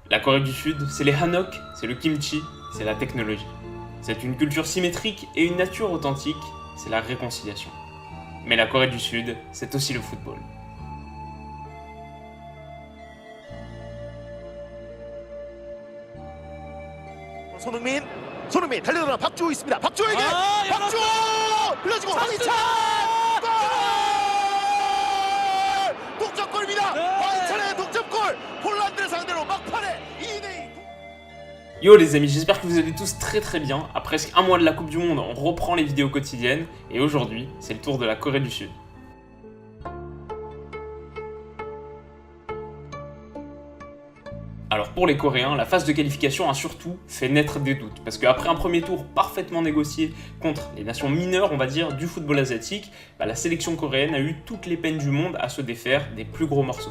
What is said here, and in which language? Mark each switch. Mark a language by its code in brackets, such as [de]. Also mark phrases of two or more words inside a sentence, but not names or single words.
[fr] La Corée du Sud, c'est les hanok, c'est le kimchi, c'est la technologie. C'est une culture symétrique et une nature authentique, c'est la réconciliation. Mais la Corée du Sud, c'est aussi le football. [ko] 손흥민 달려들어 박주호 있습니다. 박주호에게 박주호 흘러지고 황희찬 골! 동점골입니다. 황희찬의 동점골. 폴란드를 상대로 막판에 2대2. [fr] Yo les amis, j'espère que vous allez tous très bien. À presque un mois de la Coupe du Monde, on reprend les vidéos quotidiennes et aujourd'hui, c'est le tour de la Corée du Sud. Alors pour les Coréens, la phase de qualification a surtout fait naître des doutes, parce qu'après un premier tour parfaitement négocié contre les nations mineures, on va dire, du football asiatique, la sélection coréenne a eu toutes les peines du monde à se défaire des plus gros morceaux.